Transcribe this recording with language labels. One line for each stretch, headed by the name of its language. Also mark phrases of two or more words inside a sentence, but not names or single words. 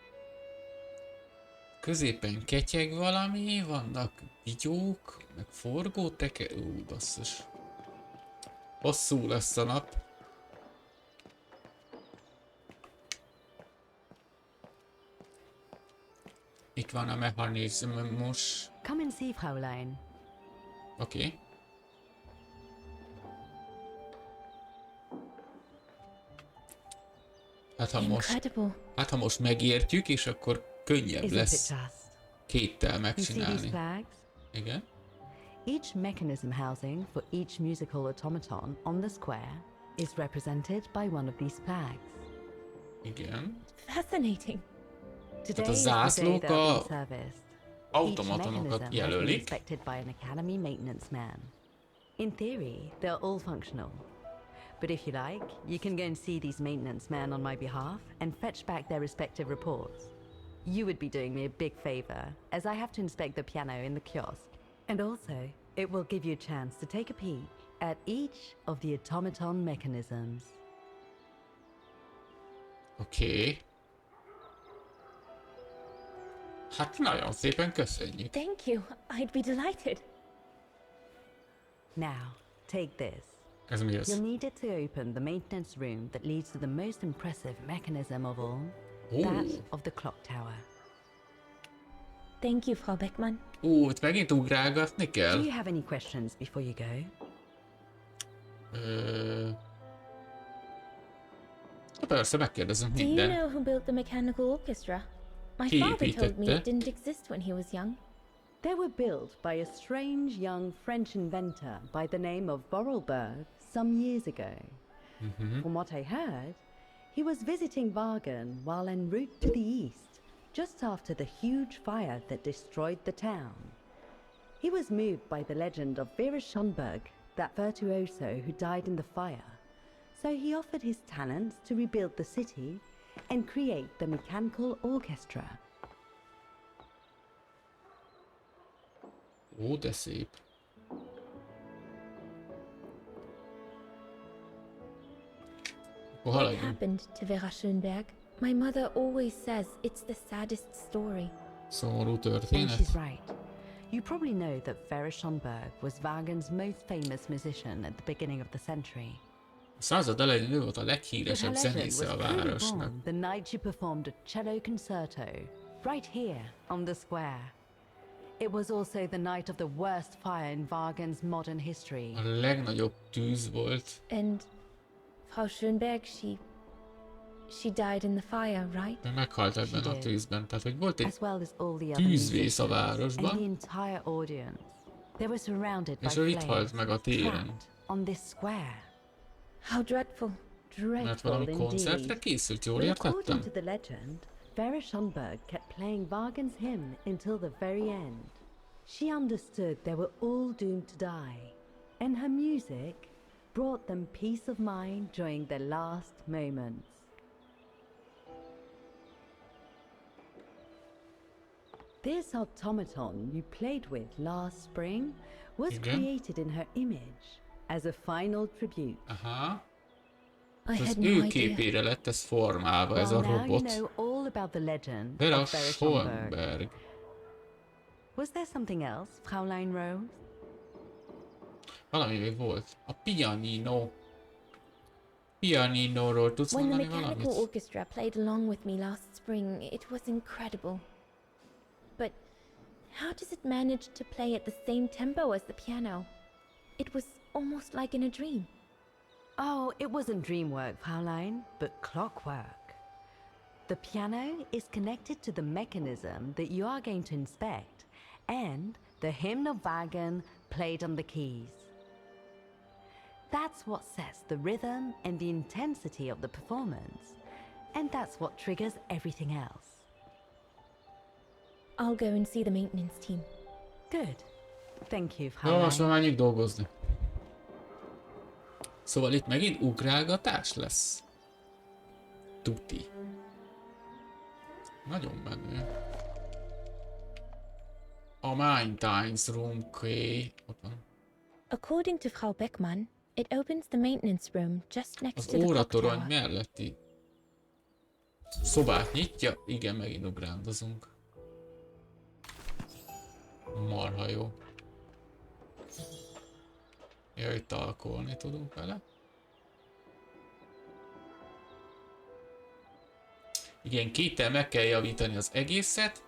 Hungarian: Középen ketyeg valami, vannak vigyók, meg forgóteker... basszus. Hosszú lesz a nap. Itt van a mechanizmus.
English: Come and see, Fraulein.
Hungarian: Oké. Hát ha most megértjük, és akkor könnyebb lesz kéttel megcsinálni. Igen.
English: Each mechanism housing for each musical automaton on the square is represented by one of these flags.
Hungarian: Igen.
English: Fascinating.
Hungarian: Tehát a zászlók a automatonokat jelölik.
English: Inspected by an academy maintenance man. In theory, they're all functional. But if you like, you can go and see these maintenance men on my behalf and fetch back their respective reports. You would be doing me a big favor, as I have to inspect the piano in the kiosk. And also, it will give you a chance to take a peek at each of the automaton mechanisms.
Hungarian: Oké. Hát nagyon szépen köszönjük.
English: Thank you. I'd be delighted. Now, take this.
Hungarian: Ez mi ez?
English: You'll need it to open the maintenance room that leads to the most impressive mechanism of all, that of the clock tower. Thank you, Frau Beckmann.
Hungarian: Itt megint ugrálgatni kell.
English: Do you have any questions before you go?
Hungarian: Persze, megkérdezem
English: Do you
Hungarian: minden.
English: know who built the mechanical orchestra? My father told me it didn't exist when he was young. They were built by a strange young French inventor by the name of Borrelberg some years ago. From what I heard, he was visiting Wagen while en route to the east, just after the huge fire that destroyed the town. He was moved by the legend of Vera Schönberg, that virtuoso who died in the fire, so he offered his talents to rebuild the city and create the mechanical orchestra.
Hungarian: Ó, de szép.
English: What happened to Vera Schönberg? My mother always says it's the saddest story.
Hungarian: Szomorú
English: And
Hungarian: történet.
English: she's right. You probably know that Vera Schönberg was Wagen's most famous musician at the beginning of the century.
Hungarian: A század elején ő volt a
English: But
Hungarian: leghíresebb
English: her legend
Hungarian: zenésze
English: was
Hungarian: a
English: truly
Hungarian: városnak.
English: born the night she performed a cello concerto right here on the square. It was also the night of the worst fire in Wagen's modern history.
Hungarian: A legnagyobb tűz volt.
English: And Frau Schönberg, she died in the fire, right?
Hungarian: Ő meghalt ebben a tűzben, tehát hogy volt egy
English: As well as all the other
Hungarian: tűzvész a
English: musicians and the
Hungarian: városban,
English: entire audience. They were surrounded by
Hungarian: és ő itt
English: flames,
Hungarian: halt meg a téren.
English: trapped on this square. How dreadful.
Hungarian: Mert valami koncertre készült, jól
English: But according
Hungarian: értettem?
English: to the legend, Vera Schönberg kept playing Wagen's hymn until the very end. She understood they were all doomed to die, and her music brought them peace of mind during their last moments. This automaton you played with last spring was created in her image as a final tribute. Aha. I
Hungarian: Az
English: had
Hungarian: ő
English: no idea.
Hungarian: képére lett ez formálva, ez a
English: Well, now you
Hungarian: robot.
English: know all about the legend
Hungarian: Vera
English: of Vera Schönberg.
Hungarian: Schönberg.
English: Was there something else, Fraulein Rose?
Hungarian: Valami még volt. A pianino. Pianinóról tudsz
English: When the
Hungarian: mondani
English: mechanical
Hungarian: valamit?
English: orchestra played along with me last spring, it was incredible. But how does it manage to play at the same tempo as the piano? It was almost like in a dream. Oh, it wasn't dream work, Fraulein, but clockwork. The piano is connected to the mechanism that you are going to inspect, and the hymn of Wagen played on the keys. That's what sets the rhythm and the intensity of the performance, and that's what triggers everything else. I'll go and see the maintenance team. Good. Thank you,
Hungarian: Jó,
English: Fraulein.
Hungarian: most már menjünk dolgozni. Szóval itt megint ugrálgatás lesz. Tuti. Nagyon menő. A
English: maintenance room key. According to Frau Beckmann, it opens the maintenance room just next
Hungarian: Az
English: to the clock
Hungarian: óratorony
English: tower.
Hungarian: melletti szobát nyitja. Igen, megint ugrándozunk. Marha jó. Jaj, talkolni tudunk vele. Igen, kéttel meg kell javítani az egészet.